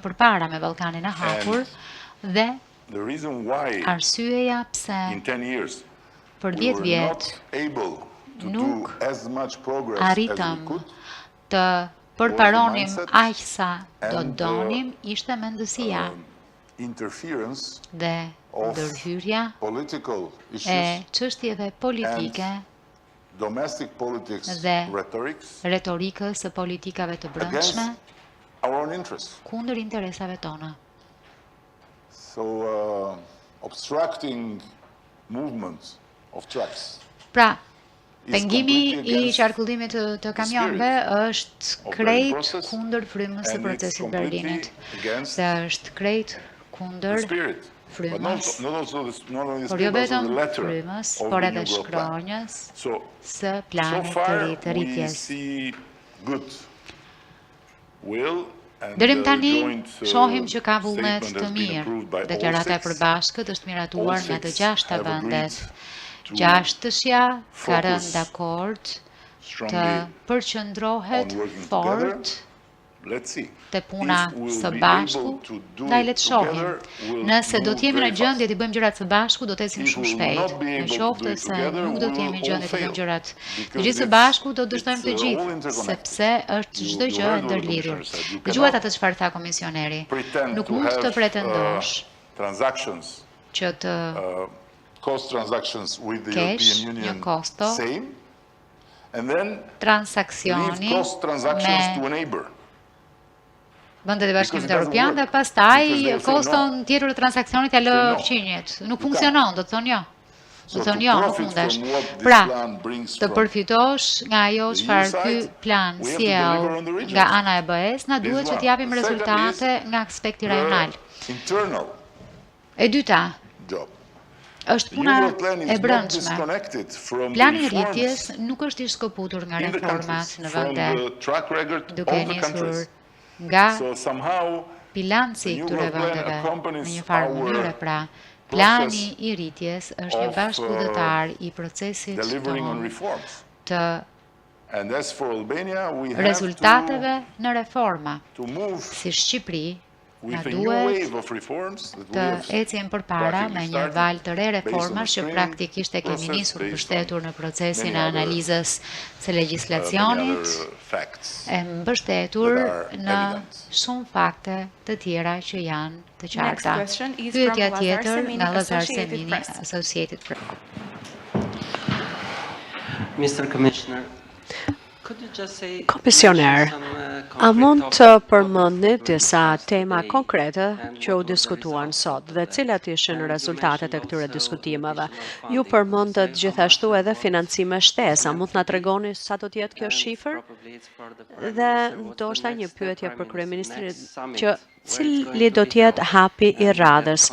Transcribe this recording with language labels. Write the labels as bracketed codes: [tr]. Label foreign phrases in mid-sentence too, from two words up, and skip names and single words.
[sq] përpara me Ballkanin e hapur dhe arsyeja pse për 10 vjet nuk arritëm të përparonim aq sa do donim ishte mendësia dhe ndërhyrja e çështjeve politike [en] domestic politics [sq] dhe [en] rhetorics [sq] retorikës së politikave të brendshme [en] against our own interests. [sq] kundër interesave tona. [en] So, obstructing movement of trucks [sq] Pra, pengimi i qarkullimit të kamionëve është krejt kundër frymës së procesit Berlinit. Dhe është krejt kundër [en] spirit, but [sq] frymës, [en] not only the [sq] por jo [en] spirit, but also [sq] vetëm [en] the letter [sq] frymës, [en] of [sq] por [en] the [sq] edhe [en] New Growth Plan. [sq] shkronjës [en] So [sq] së planit të [en] far [sq] ri të [en] we [sq] rritjes. [en] see good will and [sq] Deri [en] the [sq] tani [en] joint, [sq] shohim që ka vullnet [en] statement [sq] të [en] has been [sq] mirë. [en] approved by all [sq] Deklarata e [en] six. [sq] përbashkët është miratuar [en] All [sq] nga të [en] six [sq] gjashta [en] have agreed [sq] vendet. [en] to [sq] Gjashtësja ka rënë [en] focus [sq] dakord të [en] strongly [sq] përqendrohet [en] on working [sq] fort [en] Let's see. [sq] te puna [en] If we'll [sq] së [en] be [sq] bashku, [en] able to do [sq] ndaj [en] it [sq] le të shohim. [en] together, we'll [sq] Nëse do [en] move [sq] të jemi në [en] very [sq] gjendje [en] fast. [sq] të bëjmë gjërat së bashku, do të ecim [en] If [sq] shumë [en] we'll [sq] shpejt. [en] not be [sq] Në [en] able to [sq] qoftë [en] do it [sq] se [en] together, [sq] nuk do të [en] we [sq] jemi në [en] will [sq] gjendje [en] all [sq] të bëjmë [en] fail. [sq] gjërat të [en] Because [sq] gjithë së [en] it's- [sq] bashku, do të dështojmë të [en] it's, all [sq] gjithë, [en] interconnected. [sq] sepse është çdo [en] You [sq] gjë e [en] heard what the [sq] ndërlidhur. [en] commissioner said. You [sq] Dëgjuat [en] cannot [sq] atë çfarë tha komisioneri. [en] Pretend [sq] Nuk [en] to [sq] mund të [en] have [sq] pretendosh [en] transactions, [sq] që të [en] cost transactions with the [sq] kesh [en] European [sq] një [en] Union [sq] kosto [en] same, and then leave [sq] transaksioni [en] cost transactions to [sq] me [en] a neighbor. [sq] vendet e Bashkimit [en] Because it doesn't [sq] Evropian dhe [en] work. [sq] pastaj [en] Because they say [sq] koston [en] no. [sq] tjetër të transaksionit ja lë [en] Say no. [sq] fqinjet. Nuk [en] You [sq] funksionon, do të thonë jo. [en] So [sq] Do [en] to [sq] thonë jo, nuk [en] profit [sq] mundesh. [en] from what this [sq] Pra, [en] plan brings [sq] të [en] from [sq] përfitosh nga ajo [en] the [sq] çfarë [en] EU [sq] ky [en] side, [sq] plan [en] we have to [sq] sjell [en] deliver on the regions. [sq] nga ana e BE-s, na [en] This [sq] duhet [en] is [sq] që [en] one. [sq] të japim [en] The second [sq] rezultate [en] is [sq] nga aspekti rajonal. [en] the internal [sq] E dyta, [en] job. [sq] është [en] The [sq] puna [en] New Growth Plan [sq] e [en] is not [sq] brendshme. [en] disconnected from the [sq] Plani i [en] reforms [sq] rritjes nuk është i shkëputur nga [en] in the [sq] reformat [en] countries, [sq] në [en] from [sq] vende, [en] the track record [sq] duke [en] of the [sq] nisur [en] countries. [sq] nga [en] So somehow [sq] bilanci i [en] the New [sq] këtyre [en] Growth Plan [sq] vendeve në [en] accompanies [sq] një farë [en] our [sq] mënyre, pra [en] process [sq] plani i rritjes është një [en] of, [sq] bashkëdhëtar i procesit [en] delivering on [sq] tonë [en] reforms. [sq] të [en] And as for Albania, we have [sq] rezultateve në reforma. [en] to move [sq] Si Shqipëri, na [en] with a new [sq] duhet [en] wave of reforms that we [sq] të [en] have [sq] ecim përpara [en] practically [sq] me një [en] started [sq] val të re [en] based on [sq] reformash [en] the [sq] që [en] screening [sq] praktikisht e kemi [en] process, [sq] nisur [en] based [sq] mbështetur [en] on [sq] në procesin [en] many [sq] e [en] other, [sq] analizës së [en] many [sq] legjislacionit, [en] other facts. [sq] e mbështetur [en] that are [sq] në [en] evident. [sq] shumë fakte të tjera që janë të [en] Next [sq] qarta. [en] question is [sq] Pyetja [en] from Lazar [sq] tjetër [en] Semini, [sq] nga Lazar [en] Associated [sq] Semini, [en] Press. [sq] Associated Press. [en] Mr. Commissioner, could you just say [sq] Komisioner, a mund të përmendni disa tema konkrete që u diskutuan sot dhe cilat ishin rezultatet e këtyre diskutimeve? Ju përmendët gjithashtu edhe financime shtesë, a mund na tregoni sa do të jetë kjo shifër? Dhe ndoshta një pyetje për Kryeministrin që cili do të jetë hapi i radhës?